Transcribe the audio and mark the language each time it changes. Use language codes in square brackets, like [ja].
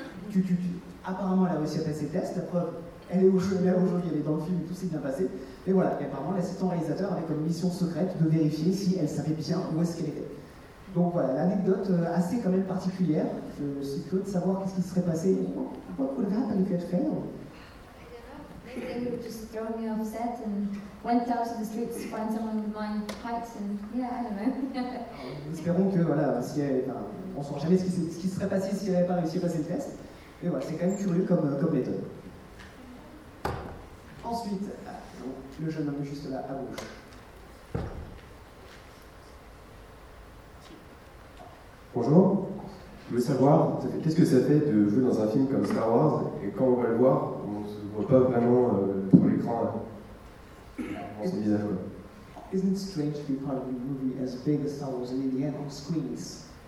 [fr] Tu, apparemment, elle a réussi à passer le test, la preuve, elle est aujourd'hui, elle est dans le film, tout s'est bien passé, mais voilà, et apparemment, l'assistant réalisateur avait comme mission secrète de vérifier si elle savait bien où est-ce qu'elle était. Donc voilà, l'anecdote assez quand même particulière, c'est curieux de savoir qu'est-ce qui serait passé. [en] What would happen if you had failed? They would have just thrown me off set and went out to the streets to find someone with my height and yeah, I don't know. [fr] Espérons que voilà, si on saura jamais ce qui serait passé si elle n'avait pas réussi à passer le test. Mais voilà, c'est quand même curieux comme méthode. Ensuite, le jeune homme juste là à gauche. Bonjour. Je voulais savoir qu'est-ce que ça fait de jouer dans un film comme Star Wars et quand on va le voir. Pas vraiment sur l'écran, dans ce visage. [en] Isn't it strange to be part of a movie as big as Star Wars and in the end on screens?